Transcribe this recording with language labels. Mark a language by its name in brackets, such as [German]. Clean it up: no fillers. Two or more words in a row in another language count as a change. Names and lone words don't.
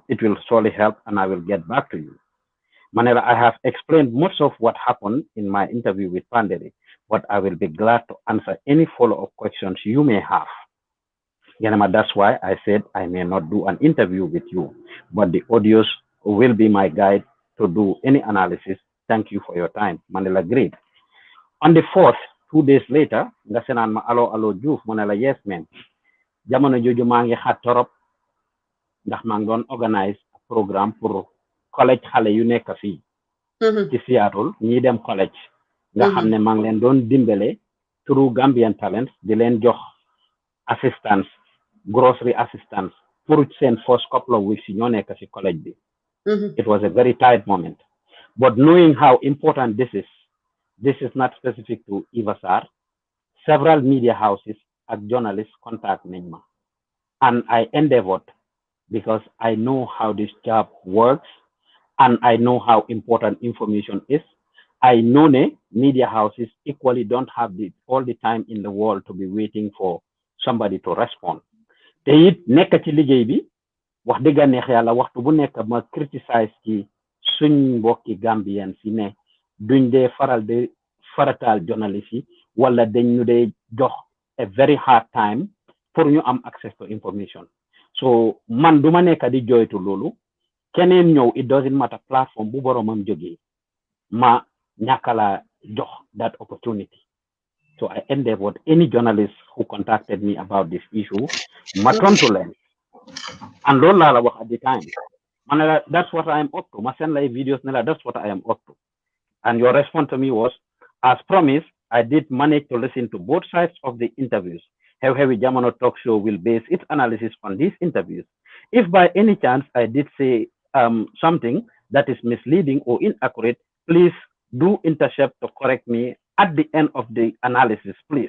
[English] It will surely help, and I will get back to you. Manela, I have explained most of what happened in my interview with Panderi, but I will be glad to answer any follow-up questions you may have. Yanama, that's why I said I may not do an interview with you, but the audios will be my guide to do any analysis. Thank you for your time. Manela agreed. On the 4th, 2 days later, [Wolof] nga senan ma allo Joof Manela yes man. Jamono joju maa ngi xat torop ndax maa ngi doon organize programme pour college xale yu nekk fii ci Seattle ñi dem college nga xam ne maa ngi leen doon dimbale through Gambian Talents di leen jox [English] assistance grocery assistance [Wolof] pour seen [English] first couple of weeks [Wolof] ñoo nekk ci college bi. [English] It was a very tight moment, but knowing how important this is not specific to Eva Sarr. Several media houses and journalists contact me, and I endeavored because I know how this job works and I know how important information is. I know media houses equally don't have all the time in the world to be waiting for somebody to respond te [Wolof] it nekk ci liggéey bi wax dëgg neex yàlla waxtu bu nekk ma criticize ci suñ mbokki Gambien si ne duñ dee faral de farataal journalist yi wala dañ ñu dee jox [English] a very hard time [Wolof] pour ñu am [English] access to information [Wolof] so man duma nekk di joytu loolu keneen ñëw [English] it doesn't matter [Wolof] platform bu boromam jógee ma ñàkkala jox [English] that opportunity. So I endeavored any journalist who contacted me about this issue, [Wolof] ma tontu leen. [English] And [Wolof] loolu laa la wax [English] at the time. Man, that's what I am up to. [Wolof] Ma send lay videos ne la, [English] that's what I am up to. And your response to me was, as promised, I did manage to listen to both sides of the interviews. Xhew Xhew Jamano talk show will base its analysis on these interviews. If by any chance I did say something that is misleading or inaccurate, please do intercept to correct me at the end of the analysis, please.